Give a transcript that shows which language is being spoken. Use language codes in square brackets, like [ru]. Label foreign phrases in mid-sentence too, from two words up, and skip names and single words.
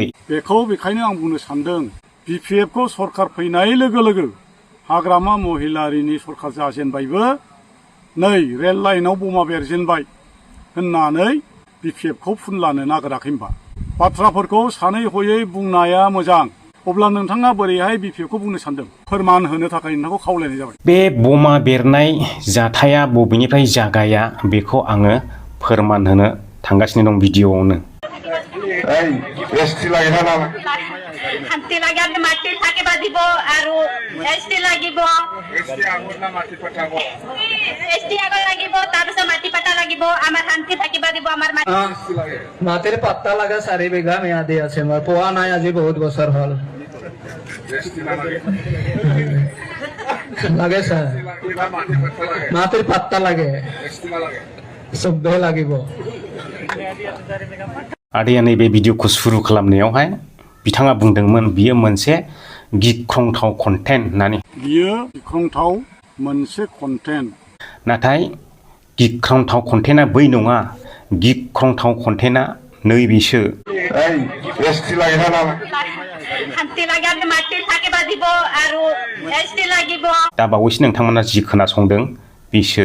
[brx] बेखौ बेखायनो आं बुंनो सानदों BPF खौ सरकार फैनाय लोगो लोगो हाग्रामा महिलारिनि सरकार जाजेनबायबो नै रेल लाइनाव बमा बेरजेनबाय होननानै BPF खौ फुनलानो नागिराखै होनबा बाथ्राफोरखौ सानै हयै बुंनाया मोजां अब्ला नोंथाङा बोरैहाय BPF खौ बुंनो सानदों फोरमान होनो थाखाय नोंथांखौ खावलायनाय जाबाय बे बमा बेरनाय जाथाया बबेनिफ्राय जागाया बेखौ आङो फोरमान होनो थांगासिनो दं भिडिअआवनो [as] মাটির পাত্তা লাগা 4 বিঘা মেয়াদি আছে মই পোৱা নাই আজি বহুত বছর হল লাগে স্যার মাটির পাত্তা লাগে সবে লাগিব [brx] आदैया नैबे भिडिअखौ सुरु खालामनायावहाय बिथाङा बुंदोंमोन बियो मोनसे गिख्रंथाव कन्टेन्ट होननानै बियो गिख्रंथाव मोनसे कन्टेन्ट नाथाय गिख्रंथाव कन्टेन्टआ बै नङा गिख्रंथाव कन्टेन्टआ नैबेसो दा बावैसो नोंथांमोना जि खोनासंदों बिसो